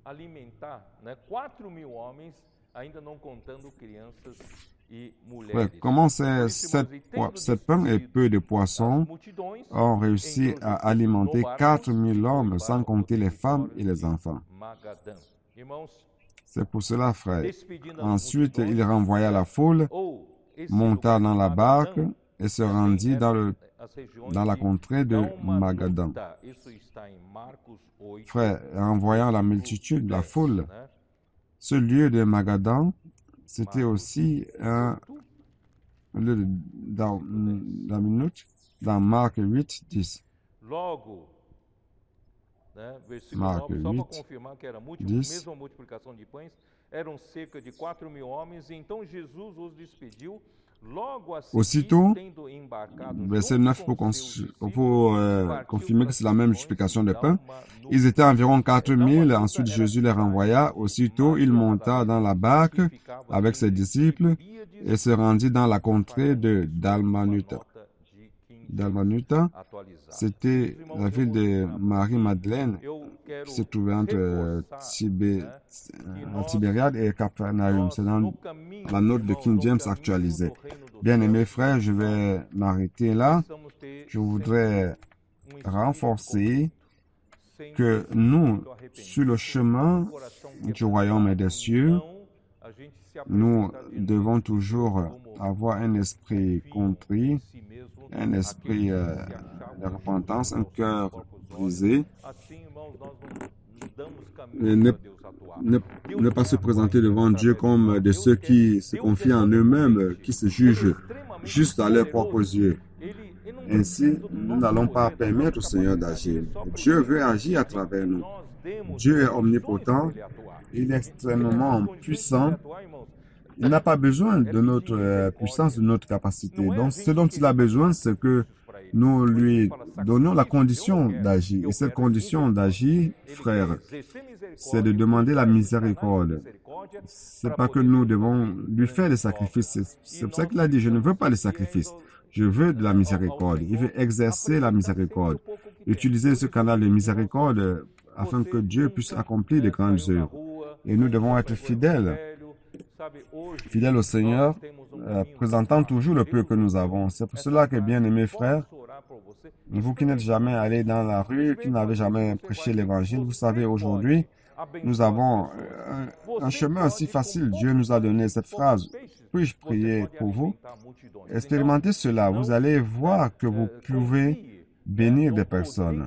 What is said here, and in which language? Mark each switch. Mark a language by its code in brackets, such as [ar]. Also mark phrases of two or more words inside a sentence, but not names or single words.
[fr] Ouais, comment ces 7 pains et peu de poissons ont réussi à alimenter 4 000 hommes, sans compter les femmes et les enfants? C'est pour cela, frère. [pt] despedindo as [fr] Ensuite, il [pt] multidões, [fr] renvoya la foule, [pt] ou esse [fr] monta [pt] lugar [fr] dans la [pt] de [fr] barque [pt] Magadã, [fr] et se rendit [pt] as regiões [fr] dans la [pt] de [fr] contrée de Magadan. [pt] Dalmanuta. Isso está em Marcos 8, [fr] Frère, en voyant la [pt] versículo [fr] multitude, la [pt] 10, [fr] foule, [pt] né? [fr] ce lieu de Magadan, c'était [pt] Marcos [fr] aussi un [pt] 8, [fr] lieu dans Marc 8, 10. [pt] Logo, né, versículo [fr] Marc [pt] 9, só para [fr] 8, [pt] confirmar que era [fr] 10. [pt] mesma multiplicação de pães, eram cerca de 4.000 homens, e então Jesus os despediu. Logo a seguir, [fr] Aussitôt, [pt] tendo embarcado [fr] verset [pt] junto [fr] 9 [pt] com [fr] pour, [pt] seus discípulos, [fr] pour confirmer que c'est la même multiplication de pain. [pt] Dalmanuta. [fr] Ils étaient environ 4000, [pt] Dalmanuta [fr] ensuite [pt] era [fr] Jésus les [pt] cidade [fr] renvoya. Aussitôt, il monta dans la barque [pt] que ficava [fr] avec ses [pt] entre [fr] disciples [pt] Tiberíades [fr] et se rendit dans la [pt] e [fr] contrée de [pt] Cafarnaum. [fr] Dalmanuta. [pt] Uma nota de King James [fr] Dalmanuta, [pt] atualizada. [fr] c'était [pt] Meus irmãos, [fr] la [pt] eu [fr] ville [pt] vou [fr] de [pt] encerrar por aqui. [fr] Marie-Madeleine [pt] Eu quero [fr] qui se trouvait entre [pt] reforçar, né, que nós, [fr] Tibériade et Capharnaüm. C'est dans [pt] no caminho, [fr] la note de [pt] irmãos, [fr] King [pt] no [fr] James [pt] caminho [fr] actualisée. [pt] do reino do [fr] Bien-aimés [pt] céu, [fr] frères, je vais m'arrêter là. [pt] precisamos ter [fr] Je voudrais [pt] sempre espírito [fr] renforcer [pt] sempre [fr] que nous, [pt] arrependido. [fr] sur le chemin [pt] Coração [fr] du royaume et des cieux, [pt] não, a gente se [fr] nous [pt] apresenta diante [fr] devons [pt] de [fr] toujours [pt] Deus como [fr] avoir un esprit contrit, [pt] si mesmo, [fr] un esprit [pt] aquele [fr] de [pt] que se achava [fr] repentance, un [pt] justo aos [fr] cœur [pt] próprios olhos. [fr] brisé, [pt] Assim, irmãos, nós não damos [fr] et [pt] caminho [fr] ne, [pt] para Deus atuar. [fr] ne, [pt] Deus [fr] ne pas se [pt] vai [fr] présenter [pt] atuar [fr] devant Dieu [pt] através de [fr] comme [pt] nós. [fr] de [pt] Deus [fr] ceux qui se [pt] Deus [fr] confient en [pt] todo [fr] eux-mêmes, [pt] potente. [fr] qui se [pt] Ele é [fr] jugent [pt] extremamente [fr] juste à leurs propres [pt] poderoso. [fr] yeux. [pt] Ele não [fr] Ainsi, [pt] precisa do [fr] nous [pt] nosso [fr] n'allons pas [pt] poder, da [fr] permettre au [pt] nossa [fr] Seigneur [pt] capacidade. [fr] d'agir. [pt] Ele só [fr] Dieu [pt] precisa [fr] veut agir à [pt] que [fr] travers nous. [pt] nós demos [fr] Dieu est [pt] condições [fr] omnipotent, [pt] para ele atuar. [fr] il est [pt] E nessas [fr] extrêmement [pt] condições de [fr] puissant. [pt] ele atuar, irmãos, [fr] Il n'a pas besoin [pt] é [fr] de [pt] pedir [fr] notre [pt] misericórdia. [fr] puissance, de notre capacité. [pt] Não é a [fr] Donc, ce [pt] gente [fr] dont il a [pt] querer [fr] besoin, [pt] fazer [fr] c'est que [pt] sacrifícios para ele. [fr] nous [pt] Quando ele [fr] lui [pt] fala [fr] donnons la [pt] sacrifício, [fr] condition [pt] eu não quero. [fr] d'agir. Et [pt] Eu [fr] cette [pt] quero é [fr] condition [pt] misericórdia. [fr] d'agir, [pt] Ele [fr] frère, [pt] quer exercer misericórdia, [fr] c'est de [pt] ele [fr] demander la [pt] quer exercer [fr] miséricorde. [pt] misericórdia [fr] C'est [pt] para [fr] pas que [pt] poder [fr] nous [pt] nos [fr] devons [pt] fazer [fr] lui faire des [pt] grandes [fr] sacrifices. [pt] obras. [fr] C'est [pt] E [fr] pour ça [pt] nós [fr] qu'il a dit, je ne veux pas les [pt] precisamos [fr] sacrifices. [pt] querendo [fr] Je veux de la [pt] ao [fr] miséricorde. Il [pt] Senhor [fr] veut exercer la [pt] apresentar sempre [fr] miséricorde. [pt] o pouco que tem. [fr] Utiliser ce canal de miséricorde afin que [pt] Você [fr] Dieu puisse [pt] nunca, [fr] accomplir de [pt] né, [fr] grandes [pt] saiu na [fr] œuvres. [pt] rua, [fr] Et nous devons [pt] já [fr] être [pt] pregou [fr] fidèles, [pt] evangelho, sabe, hoje [fr] fidèles au Seigneur, [pt] nós temos caminho [fr] présentant [pt] para [fr] toujours le peu que nous avons. C'est pour cela que, bien-aimés frères, [pt] posso orar por você. [fr] vous qui n'êtes jamais allés dans la rue, qui n'avez jamais prêché l'évangile, vous savez, aujourd'hui, nous avons un chemin si facile. Dieu nous a donné cette phrase. Puis-je prier pour vous? Expérimentez cela. Vous allez voir que vous pouvez bénir des personnes.